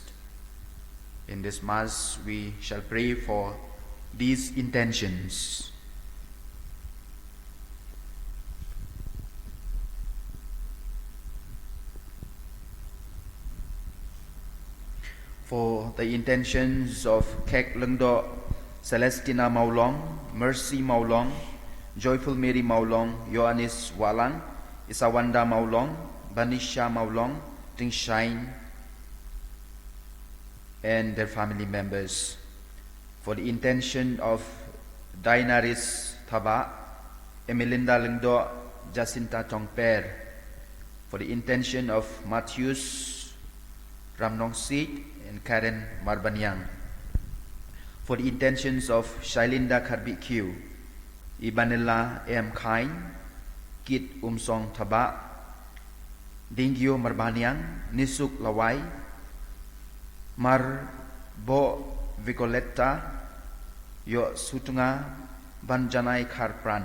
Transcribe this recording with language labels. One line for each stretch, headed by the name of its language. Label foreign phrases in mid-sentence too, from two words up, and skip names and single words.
English: In this Mass, we shall pray for these intentions. For the intentions of Kek Lengdo, Celestina Maulong, Mercy Maulong, Joyful Mary Maulong, Ioannis Walang, Isawanda Maulong, Banisha Maulong, Tingshine, and their family members. For the intention of Dainaris Thaba, Emilinda Lengdo, Jacinta Tongper. For the intention of Matthews Ramnongsit and Karen Marbanyang. For the intentions of Shailinda Karbikyu, Ibanilla M. Kain, Kit Umsong Taba, Dingyo Marbanyang, Nisuk Lawai, Mar Bo Vigoletta Yo Sutunga Banjanai Karpran.